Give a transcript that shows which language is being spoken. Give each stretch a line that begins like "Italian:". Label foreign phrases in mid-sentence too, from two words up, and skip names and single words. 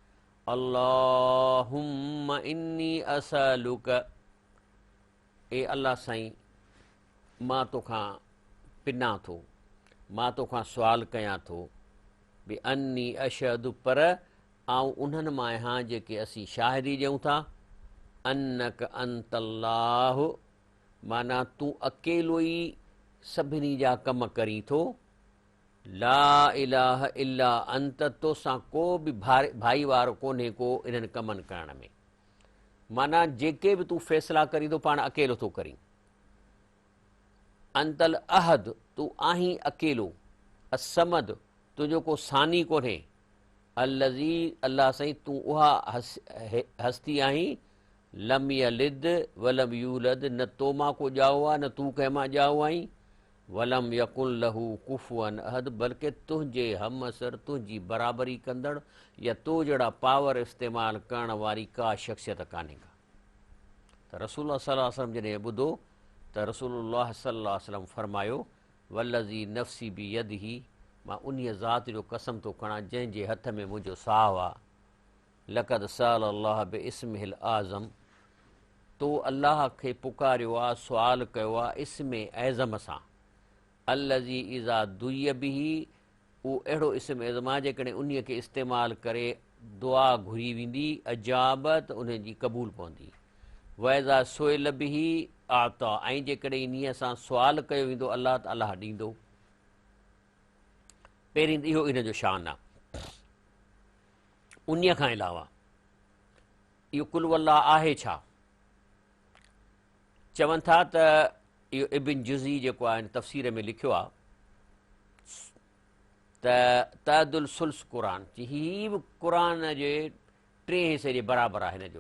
Arabic: اللہم انی اسالک،
Sindhi: اے اللہ سائیں ماں تو کھاں پنا تھو، ماں تو کھاں سوال کیاں تھو بے
Arabic: انی اشہد
Sindhi: پر آؤں انہن ماں ہاں جے کہ اسی شاہدی ڈیوں تھا
Arabic: انک انت اللہ،
Sindhi: مانا تو اکیلو ہی سبھنی جا کم کری تھو.
Arabic: لا إله إلا أنت,
Sindhi: तोसां को बि भाई वारो कोन्हे को इन्हनि कमनि करण में। माना जेके बि तूं फ़ैसिला करींदो पाण अकेलो थो करीं।
Arabic: أنت الأحد,
Sindhi: तूं आहीं अकेलो। असमद, तुंहिंजो को सानी कोन्हे। अलज़ी, अल्लाह साईं तूं उहा हस्ती आहीं।
Arabic: لم يلد ولم يولد,
Sindhi: न तो मां को ॼाओ आहे न तूं कंहिं मां ॼाओ आहीं।
Arabic: ولم يكن له كفوا أحد,
Sindhi: बल्कि तुंहिंजे हमअसर, तुंहिंजी बराबरी कंदड़ या तो जहिड़ा पावर इस्तेमालु करण वारी का शख़्सियत कान्हे का। त
Arabic: رسول الله صلى الله عليه وسلم
Sindhi: जॾहिं ॿुधो त
Arabic: رسول الله صلى الله عليه وسلم
Sindhi: फरमायो,
Arabic: والذي نفسي بيده,
Sindhi: मां उन्हीअ ज़ात जो कसम थो खणां जंहिंजे हथ में मुंहिंजो साहु आहे।
Arabic: لقد سأل الله باسمه الأعظم,
Sindhi: तो अल्लाह खे पुकारियो आहे, सुवाल कयो आहे इस्म ऐज़म सां।
Arabic: الذي إذا دعي به,
Sindhi: उहो अहिड़ो इस्म ऐज़म आहे जेकॾहिं उन्हीअ खे इस्तेमालु करे दुआ घुरी वेंदी, अजाबत, उन जी क़बूल पवंदी।
Arabic: وإذا سئل به أعطى,
Sindhi: ऐं जेकॾहिं इन्हीअ सां सुवाल कयो वेंदो अल्लाह त अल्लाह ॾींदो। पहिरीं त इहो इन जो शान आहे। उन्हीअ खां अलावा इहो
Arabic: قل هو الله
Sindhi: आहे छा? चवनि था त इहो इब्न जुज़ी जेको आहे तफ़सीर में लिखियो आहे त
Arabic: تعدل ثلث القرآن,
Sindhi: हीअ बि क़ुरान जे 3 हिसे जे बराबरि आहे हिन जो।